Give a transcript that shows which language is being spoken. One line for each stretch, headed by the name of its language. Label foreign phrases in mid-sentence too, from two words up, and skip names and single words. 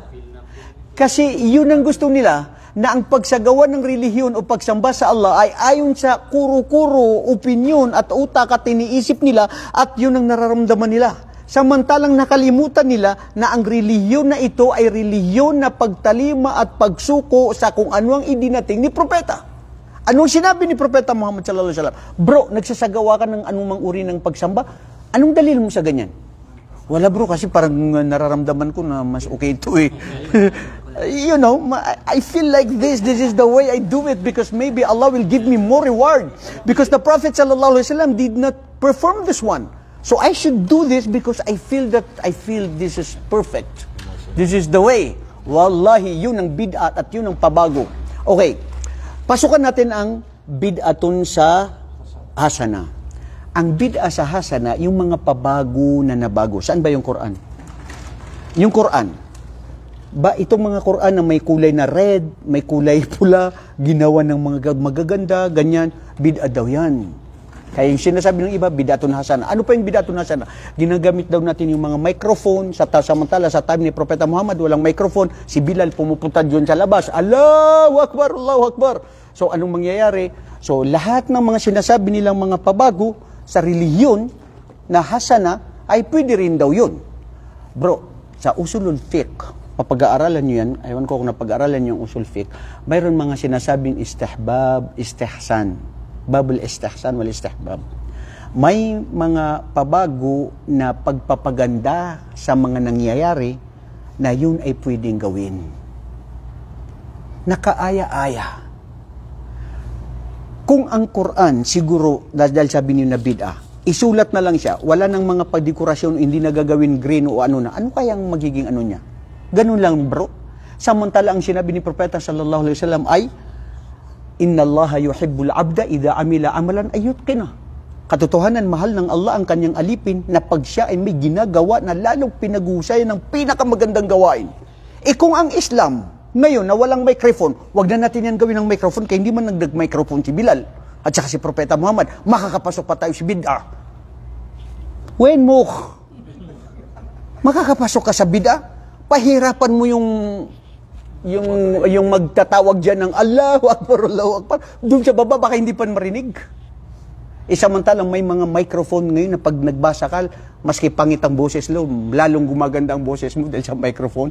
Filipino: Kasi yun ang gusto nila, na ang pagsagawa ng relihiyon o pagsamba sa Allah ay ayon sa kuro-kuro, opinyon at utak at iniisip nila at yun ang nararamdaman nila. Samantalang nakalimutan nila na ang relihiyon na ito ay relihiyon na pagtalima at pagsuko sa kung ano ang idinating ni Propeta. Anong sinabi ni Propeta Muhammad
Arabic: صلى الله عليه وسلم?
Filipino: Bro, nagsasagawa ka ng anumang uri ng pagsamba? Anong dalil mo sa ganyan? Wala bro, kasi parang nararamdaman ko na mas okay ito eh.
English: You know, I feel like this is the way I do it because maybe Allah will give me more reward. Because the Prophet sallallahu alaihi wasallam did not perform this one. So I should do this because I feel this is perfect. This is the way.
Filipino: Wallahi, yun ang bid'at at yun ang pabago. Okay, pasukan natin ang bid'atun sa hasana. Ang bid'a sa hasana, yung mga pabago na nabago. Saan ba yung Quran? Yung Quran. Ba itong mga Quran na may kulay na red, may kulay pula, ginawa ng mga magaganda, ganyan, bid'a daw yan. Kaya yung sinasabi ng iba,
Arabic: بدعة حسنة.
Filipino: Ano pa yung
Arabic: بدعة حسنة?
Filipino: Ginagamit daw natin yung mga microphone, samantala sa time ni Propeta Muhammad, walang microphone, si Bilal pumupunta dyan sa labas,
Arabic: الله أكبر، الله أكبر.
Filipino: So anong mangyayari? So lahat ng mga sinasabi nilang mga pabago sa relihiyon na hasana, ay pwede rin daw yun. Bro, sa
Arabic: أصول الفقه,
Filipino: papag-aaralan nyo yan, ayawan ko kung napag-aaralan nyo yung
Arabic: أصول فقه,
Filipino: mayroon mga sinasabing istihbab, istihsan.
Arabic: باب الاستحسان والاستحباب.
Filipino: may mga pabago na pagpapaganda sa mga nangyayari na yun ay pwedeng gawin. Nakaaya-aya. Kung ang Quran, siguro, dahil sabi niyo na bid'ah, isulat na lang siya, wala nang mga pagdekorasyon, hindi na gagawin green o ano na, ano kayang magiging ano niya? Ganun lang, bro. Samantala ang sinabi ni Propeta
Arabic: صلى الله عليه وسلم
Filipino: ay,
Arabic: إن الله يحب العبد إذا عمل عملا أن يتقنه.
Filipino: Katotohanan, mahal ng Allah ang kanyang alipin na pag siya ay may ginagawa na lalong pinag-uusayan ng pinakamagandang gawain. Kung ang Islam, ngayon na walang microphone, wag na natin yan gawin ng microphone kaya hindi man nagdag-microphone si Bilal at saka si Propeta Muhammad, makakapasok pa tayo si bid'ah. When mo, makakapasok ka sa bid'ah, pahirapan mo yung magtatawag dyan ng
Arabic: الله أكبر، الله أكبر.
Filipino: Doon sa baba, baka hindi pa marinig. Samantalang may mga microphone ngayon na pag nagbasa ka, maski pangit ang boses lo, lalong gumaganda ang boses mo dahil sa microphone.